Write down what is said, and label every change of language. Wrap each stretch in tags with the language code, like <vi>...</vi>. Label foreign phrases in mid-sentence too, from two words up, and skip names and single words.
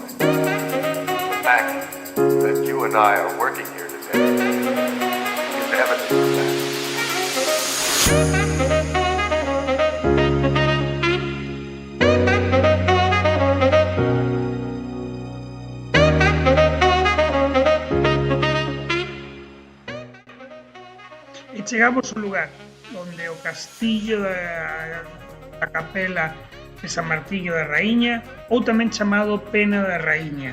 <en>The fact that you and I are working here today is evidence of that.</en> <gl>E chegamos ao lugar onde o castillo da Capela de San Martiño da Raíña, ou tamén chamado Pena da Raíña.</gl>